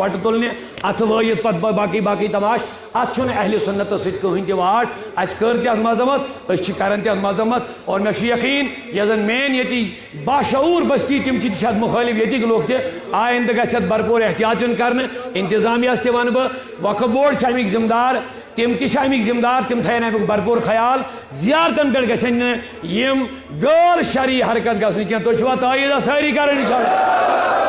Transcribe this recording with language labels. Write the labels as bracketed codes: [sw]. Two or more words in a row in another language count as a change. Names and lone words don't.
[ks] وۄٹہٕ تُلنہِ اتھٕ وٲیِتھ پتہٕ باقٕے باقٕے تماش اتھ چھُنہٕ اہلِ سُنتس سۭتۍ کٕہٕنۍ تہِ واٹ اسہِ کٔر تہِ اتھ مذمت أسۍ چھِ کران تہِ اتھ مذمت اور مےٚ چھُ یقیٖن یۄس زن مین ییٚتہِ باشعوٗر بستی تِم چھِ اتھ مُخٲلِف ییٚتِکۍ لُکھ تہِ آیندٕ گژھِ اتھ بھرپوٗر احتیاط یُن کرنہٕ انتظامیہس تہِ ونہٕ بہٕ وقف بورڈ چھِ امیِکۍ ذمہٕ دار تم تہ امیک ذمہ دار تم تھین امیک بھرپور خیال زیارتن پہ گھن یم غیر شرعی حرکت گھن کی تھی [ur] تائید ساری کریں